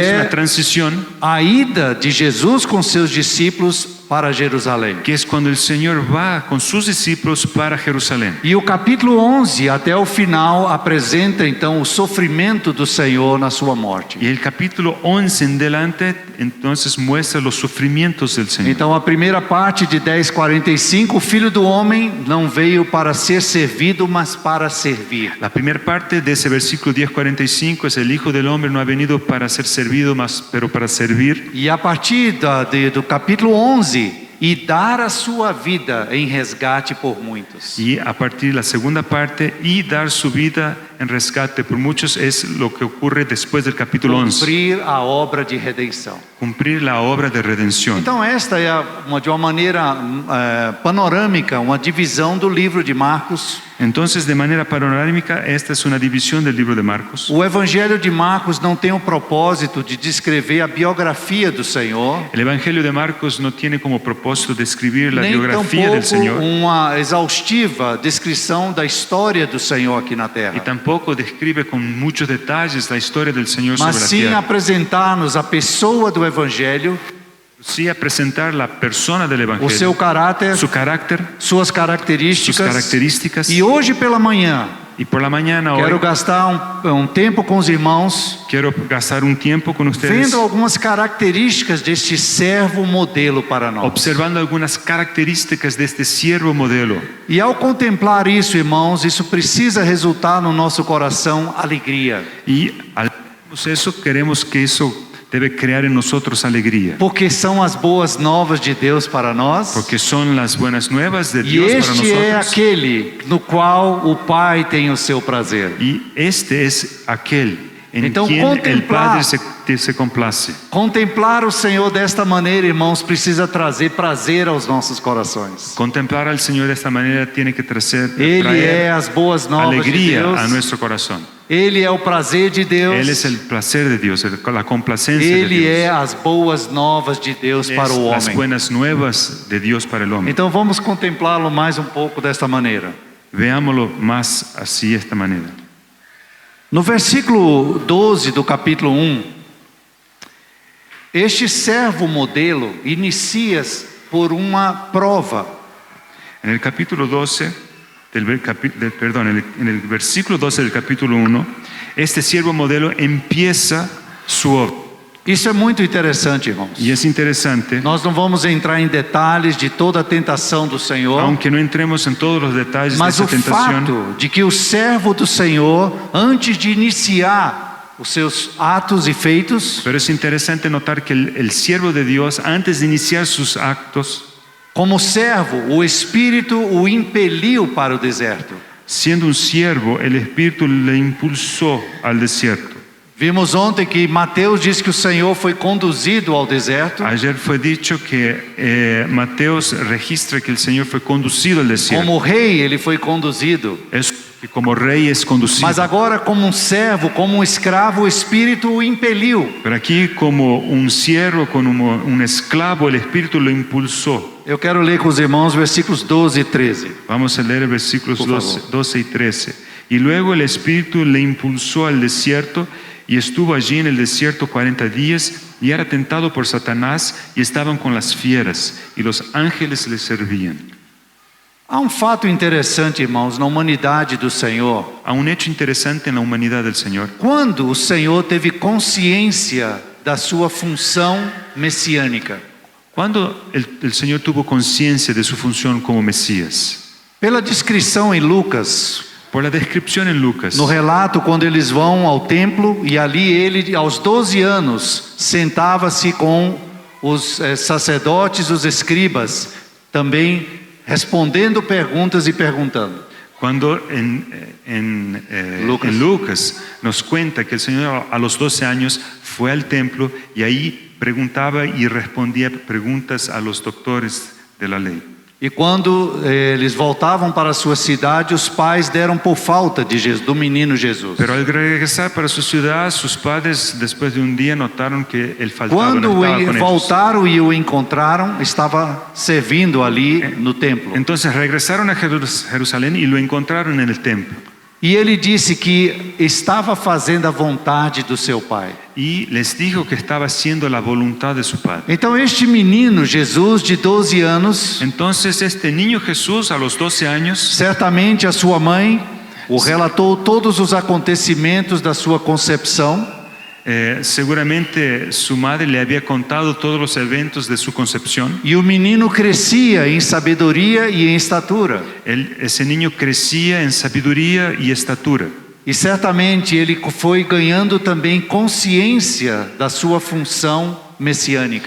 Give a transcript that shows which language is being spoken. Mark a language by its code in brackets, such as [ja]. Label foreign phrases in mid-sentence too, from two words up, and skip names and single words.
[es] es [pt] é [es] una transición, [pt] a ida de Jesus com seus discípulos para Jerusalém. [es] que es cuando el Señor va con sus discípulos para Jerusalén. [pt] E o capítulo 11 até o final apresenta então o sofrimento do Senhor na sua morte. [es] Y el capítulo 11 en delante, entonces muestra los sufrimientos del Señor. [pt] Então a primeira parte de 10:45, o Filho do Homem não veio para ser servido, mas para servir. [es] La primera parte de ese versículo 10:45 es: el Hijo del Hombre no ha venido para ser servido, pero para servir. [pt] E a partir do capítulo 11, e dar a sua vida em resgate por muitos. [es] Y a partir de la segunda parte, y dar su vida en rescate por muchos, es lo que ocurre después del capítulo 11. [pt] Cumprir a obra de redenção. [es] Cumplir la obra de redención. [pt] Então esta é de uma maneira panorâmica, uma divisão do livro de Marcos. [es] Entonces, de manera panorámica, esta es una división del libro de Marcos. [pt] O Evangelho de Marcos não tem o propósito de descrever a biografia do Senhor, [es] El Evangelio de Marcos no tiene como propósito describir la [pt] nem [es] biografía del [pt] tampouco [es] Señor, [pt] uma exaustiva descrição da história do Senhor aqui na [es] y [pt] terra, [es] tampoco describe con muchos detalles la historia del Señor [pt] mas [es] sobre la [pt] sim [es] tierra. [pt] apresentar-nos a pessoa do Evangelho, [es] Sí, a presentar la persona del [pt] o [es] Evangelio, [pt] seu caráter, [es] su carácter, [pt] suas sus características. [es] características. [pt] E hoje pela manhã [es] Y por la mañana hoy [pt] quero gastar um tempo com os irmãos, [es] quiero gastar un tiempo con ustedes [pt] vendo algumas características deste servo modelo para nós. [es] observando algunas características de este siervo modelo. [pt] E ao contemplar isso, irmãos, isso precisa resultar no nosso coração alegria. [es] Y al ver eso, queremos que eso debe crear en nosotros alegría. [pt] Porque são as boas novas de Deus para nós. [es] Porque son las buenas nuevas de [pt] E [es] Dios para [pt] este é [es] nosotros. [pt] aquele no qual o Pai tem o seu prazer. [es] Y este es aquel en [pt] Então, [es] quien el [pt] contemplar- [es] Padre se complace. [pt] Contemplar o Senhor desta maneira, irmãos, precisa trazer prazer aos nossos corações. [es] Contemplar al Señor de esta manera tiene que traer [pt] Ele é as boas novas de [es] alegría a [pt] Deus. [es] nuestro corazón. [pt] Ele é o prazer de Deus. [es] Él es el placer de Dios, la complacencia de [pt] Ele [es] Dios. [pt] é as boas novas de Deus para o [es] Las [pt] homem. [es] buenas nuevas de Dios para el hombre. [pt] Então vamos contemplá-lo mais um pouco desta maneira. [es] Veámoslo más así, esta manera. [pt] No versículo 12 do capítulo 1, este servo modelo inicia por uma prova. [es] En el capítulo 12, en el versículo 12 del capítulo 1, este siervo modelo empieza su obra. [pt] Isso é muito interessante, irmãos. [es] Y es interesante, [pt] Nós não vamos entrar em detalhes de toda a tentação do Senhor, [es] aunque no entremos en todos los detalles de [pt] mas [es] esa [pt] o [es] tentación, [pt] fato de que o servo do Senhor, antes de iniciar os seus atos e feitos, [es] pero es interesante notar que el siervo de Dios, antes de iniciar sus actos, [pt] como servo, o Espírito o impeliu para o deserto. [es] siendo un siervo, el Espíritu le impulsó al desierto. [pt] Vimos ontem que Mateus diz que o Senhor foi conduzido ao deserto. [es] Ayer fue dicho que Mateos registra que el Señor fue conducido al desierto. [pt] Como rei, ele foi conduzido. [es] Es que como rey es conducido. [pt] Mas agora, como um servo, como um escravo, o Espírito o impeliu. [es] Pero aquí como un siervo, como un esclavo, el Espíritu lo impulsó. [pt] Eu quero ler com os irmãos versículos 12 e 13. [es] Vamos a leer versículos [pt] Por favor. [es] 12 y 13. Y luego el Espíritu le impulsó al desierto y estuvo allí en el desierto 40 días y era tentado por Satanás y estaban con las fieras y los ángeles le servían. [pt] Há um fato interessante, irmãos, na humanidade do Senhor. [es] A un hecho interesante en la humanidad del Señor. [pt] Quando o Senhor teve consciência da sua função messiânica. [es] Cuando el Señor tuvo conciencia de su función como Mesías. [pt] Pela descrição em Lucas, [es] Por la descripción en Lucas. [pt] no relato quando eles vão ao templo e ali ele, aos 12 anos, sentava-se com os sacerdotes, os escribas, também respondendo perguntas e perguntando. [es] Cuando en Lucas nos cuenta que el Señor a los 12 años fue al templo y ahí preguntaba y respondía preguntas a los doctores de la ley. [pt] E quando eles voltavam para a sua cidade, os pais deram por falta de Jesus, do menino Jesus. [es] Pero al regresar para su ciudad, sus padres después de un día notaron que él faltaba, [pt] Quando [es] no estaba con ellos. [pt] voltaram e o encontraram, estava servindo ali no templo. [es] Entonces regresaron a Jerusalén y lo encontraron en el templo. [pt] E ele disse que estava fazendo a vontade do seu pai. [es] Y les dijo que estaba haciendo la voluntad de su padre. [pt] Então este menino Jesus de 12 anos, [es] Entonces este niño Jesús a los 12 años, [pt] certamente a sua mãe o relatou todos os acontecimentos da sua concepção. [es] seguramente su madre le había contado todos los eventos de su concepción. [pt] E o menino crescia em sabedoria e em estatura. [es] Ese niño crecía en sabiduría y estatura. [pt] E certamente ele foi ganhando também consciência da sua função messiânica.